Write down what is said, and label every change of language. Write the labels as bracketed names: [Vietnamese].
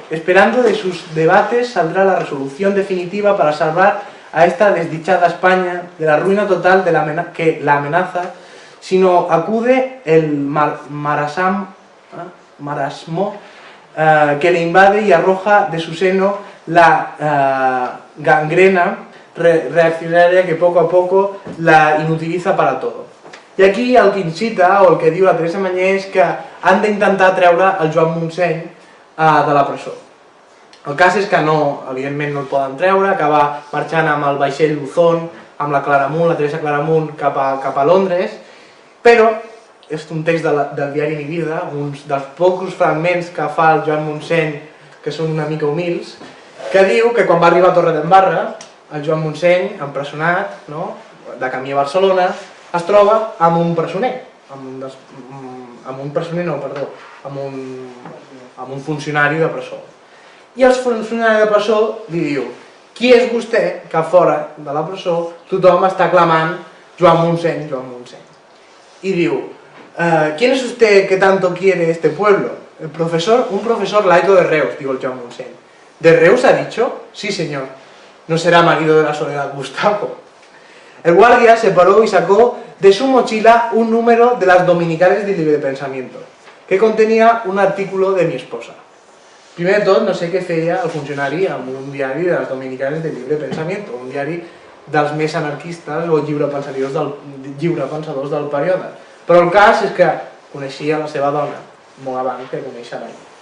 [Spanish] Esperando de sus debates saldrá la resolución definitiva para salvar a esta desdichada España de la ruina total que la amenaza, si no acude el marasmo que le invade y arroja de su seno la gangrena reaccionaria que poco a poco la inutiliza para todo. [Catalan] I aquí el que incita, o el que diu la Teresa Mañé, és que han d'intentar treure el Joan Montseny de la presó. El cas és que no, evidentment no el poden treure, acaba marxant amb el vaixell Luzón amb la Claramunt, la Teresa Claramunt cap a Londres, però és un text del diari Mi Vida, uns dels pocs fragments que fa el Joan Montseny, que són una mica humils, que diu que quan va arribar a Torredembarra, el Joan Montseny, empresonat, de camí a Barcelona, es troba amb un presoner, amb un funcionari de presó. I el funcionari de presó li diu: qui és vostè que fora de la presó tothom està clamant Joan Montseny, Joan Montseny? [Spanish] Y digo, ¿quién es usted que tanto quiere este pueblo? Un profesor laico de Reus, digo el Joan Montseny. ¿De Reus ha dicho? Sí, señor. ¿No será marido de la Soledad Gustavo? El guardia se paró y sacó de su mochila un número de las Dominicales de Libre Pensamiento, que contenía un artículo de mi esposa. [Catalan] Primer de tot, no sé què feia el funcionari amb un diari de les Dominicales de Libre Pensamiento, un diari dels més anarquistes o lliurepensadors del període. Però el cas és que coneixia la seva dona molt abans que conèixer l'any.